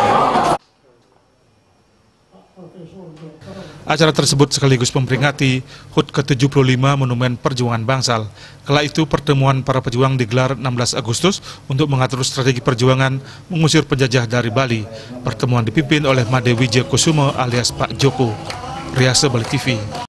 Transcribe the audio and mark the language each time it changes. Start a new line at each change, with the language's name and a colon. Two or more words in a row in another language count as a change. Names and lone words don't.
Indonesian: Acara tersebut sekaligus memperingati HUT ke-75 Monumen Perjuangan Bangsal. Kala itu pertemuan para pejuang digelar 16 Agustus untuk mengatur strategi perjuangan mengusir penjajah dari Bali. Pertemuan dipimpin oleh Made Wijaya Kusumo alias Pak Joko. Riase Bali TV.